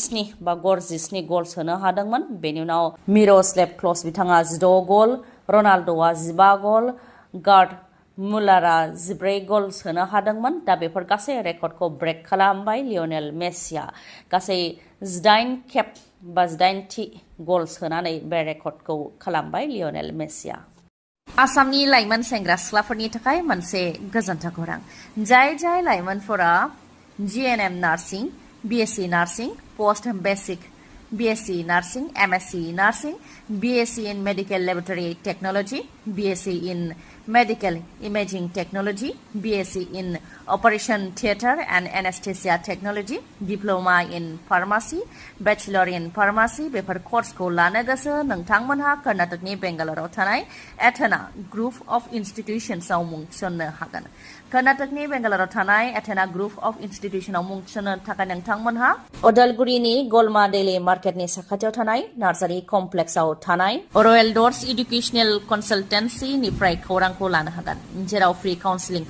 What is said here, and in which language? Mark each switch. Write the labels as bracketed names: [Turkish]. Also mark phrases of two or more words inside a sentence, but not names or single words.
[Bodo] 17 गल सोनो हादोंमोन बेनि उनाव मिरस्लेभ क्लज बिथाङा 16 गल रनाल्ड'आ 15 गल गार्ड मुलारा 14 गल सोनो हादोंमोन दा बेफोर गासै रेकर्डखौ ब्रेक खालामबाय लियनेल मेसिया गासै 18 खेब बा 18थि गल सोनानै बे रेकर्डखौ खालामबाय लियनेल मेसिया आसामनि लाइमोन सेंग्रा सिख्लाफोरनि थाखाय मोनसे गोजोनथाव खौरां जाय लाइमोनफोरा [English] GNM Nursing BSc Nursing Post Basic BSc Nursing, MSc Nursing, BSc in Medical Laboratory Technology, BSc in Medical Imaging Technology, BSc in Operation Theatre and Anesthesia Technology, Diploma in Pharmacy, Bachelor in Pharmacy [Bodo] बेफोर कर्सखौ लानो गोसो नोंथांमोनहा कर्नाटकनि बेंगालराव थानाय एथेना ग्रुप अफ इन्स्टिट्यूशन्सआव मुं थिसननो हागोन कर्नाटकनि बेंगालराव थानाय एथेना ग्रुप अफ इन्स्टिट्यूशनआव मुं थिसननो थाखाय नोंथांमोनहा अदालगुरिनि गलमा डेली मार्केटनि साखाथियाव थानाय नार्सारि कमप्लेक्सआव थानाय रयेल डर्स एडुकेशनेल कनसालटेन्सिनिफ्राय खौरांखौ लानो हागोन जेराव [English] free counselling